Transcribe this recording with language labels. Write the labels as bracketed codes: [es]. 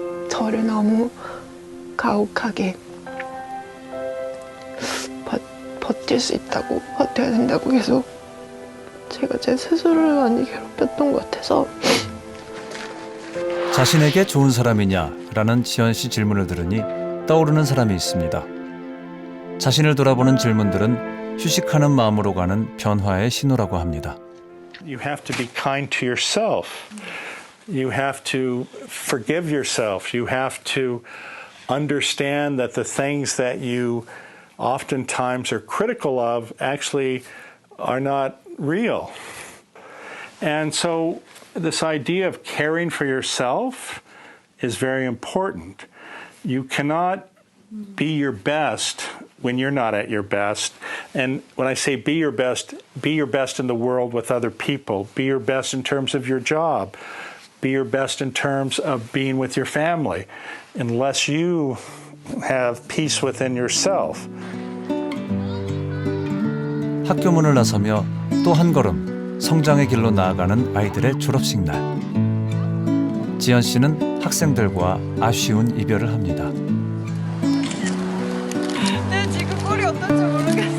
[ko] 저를 너무 가혹하게 버틸 수 있다고 버텨야 된다고 계속 제가 제 스스로를 많이 괴롭혔던 것 같아서 자신에게 좋은 사람이냐라는 지연 씨 질문을 들으니 떠오르는 사람이 있습니다. 자신을 돌아보는 질문들은 휴식하는 마음으로 가는 변화의 신호라고 합니다. [en] You have to be kind to yourself. You have to forgive yourself. You have to understand that the things that you oftentimes are critical of actually are not real. And so this idea of caring for yourself is very important. You cannot be your best when you're not at your best. And when I say be your best in the world with other people. Be your best in terms of your job. Be your best in terms of being with your family. Unless you have peace within yourself. [ko] 학교 문을 나서며 또 한 걸음 성장의 길로 나아가는 아이들의 졸업식 날. 지연 씨는 학생들과 아쉬운 이별을 합니다. 네, 지금 꼴이 어떨지 모르겠어요.